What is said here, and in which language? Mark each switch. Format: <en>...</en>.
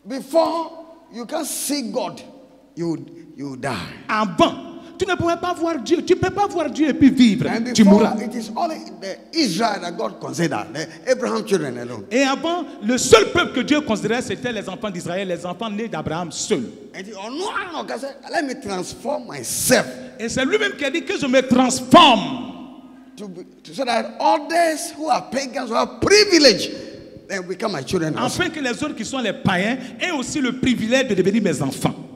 <en>Before you can see God, you die.</en> <fr>Avant, tu ne pourrais pas voir Dieu. Tu ne peux pas voir Dieu et puis vivre.</fr> <en>And</en> <fr>Tu</fr> <en>before,</en> <fr>mourras.</fr> <en>it is only the Israel that God considered, the Abraham children alone.</en> <fr>Et avant, le seul peuple que Dieu considérait, c'était les enfants d'Israël, les enfants nés d'Abraham seuls.</fr> <en>And he, oh no, God said, let me transform myself</en> <fr>Et c'est lui-même qui a dit que je me transforme.</fr> <en>so that others who are pagans, who have privilege, they become my children also.</en> <fr>Afin que les autres qui sont les païens aient aussi le privilège de devenir mes enfants.</fr>